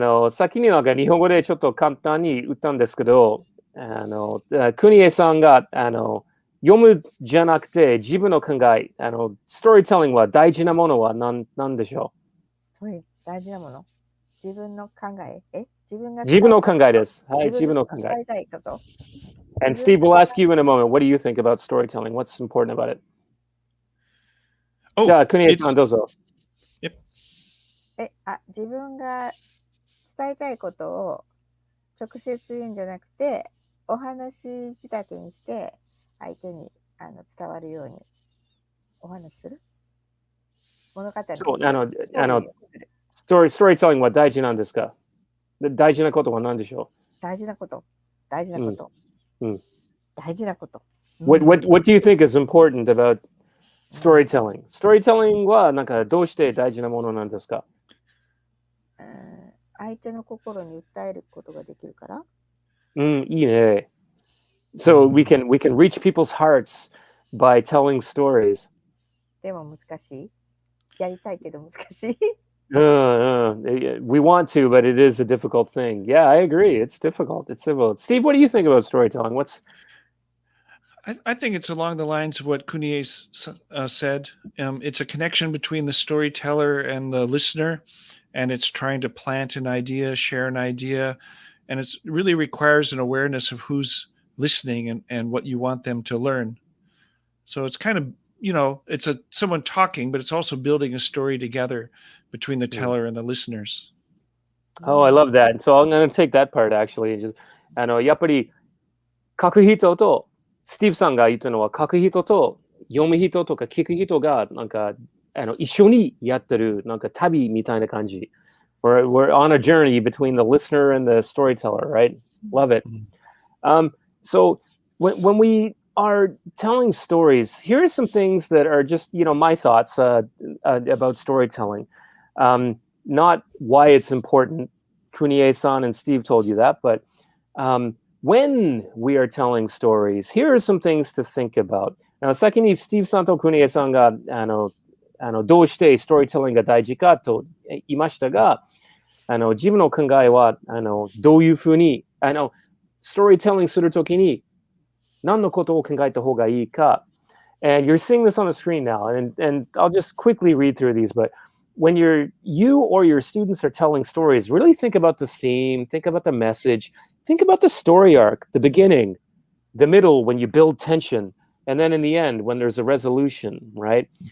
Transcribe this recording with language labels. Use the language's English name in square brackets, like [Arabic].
[Japanese] 先になんか日本語でちょっと簡単に言ったんですけど、クニエさんが読むじゃなくて自分の考え、ストーリーテリングは大事なものは何でしょう？ストーリー大事なもの？自分の考え？自分の考えです。はい、自分の考え。 [English] And Steve will ask you in a moment, what do you think about storytelling? What's important about it? [Japanese] じゃあ、クニエさんどうぞ。自分が伝えたいことを直接言うんじゃなくて、お話仕立てにして相手に伝わるようにお話しする物語です。そう、ストーリーテリングは大事なんですか？大事なことは何でしょう？大事なこと。大事なこと。 [English] What do you think is important about storytelling? [Japanese] Storytelling はなんかどうして大事なものなんですか？相手の心に訴えることができるから。いいね。 [English] So we can reach people's hearts by telling stories. [Japanese] でも難しい。やりたいけど難しい。 [English] We want to, but it is a difficult thing. Yeah, I agree. It's difficult. Steve, what do you think about storytelling? I think it's along the lines of what Kunie said. It's a connection between the storyteller and the listener, and it's trying to plant an idea, share an idea, and it really requires an awareness of who's listening and what you want them to learn. So it's kind of, it's someone talking, but it's also building a story together between the teller and the listeners. Oh, I love that. So I'm going to take that part actually. [Japanese] Just やっぱり書く人とスティーブさんが言ったのは書く人と読む人とか聞く人がなんか一緒にやってるなんか旅みたいな感じ。 [English] We're on a journey between the listener and the storyteller, right? Love it. So when we are telling stories, here are some things that are just, my thoughts about storytelling. Not why it's important. Kunie-san and Steve told you that, but when we are telling stories, here are some things to think about. [Japanese] Now, 先に Steve-san と Kunie-san がどうしてストーリーテリングが大事かと言いましたが、自分の考えはどういうふうにストーリーテリングするときに何のことを考えた方がいいか。 [English] And you're seeing this on the screen now, and I'll just quickly read through these, but when you or your students are telling stories, really think about the theme, think about the message, think about the story arc, the beginning, the middle when you build tension, and then in the end when there's a resolution, right?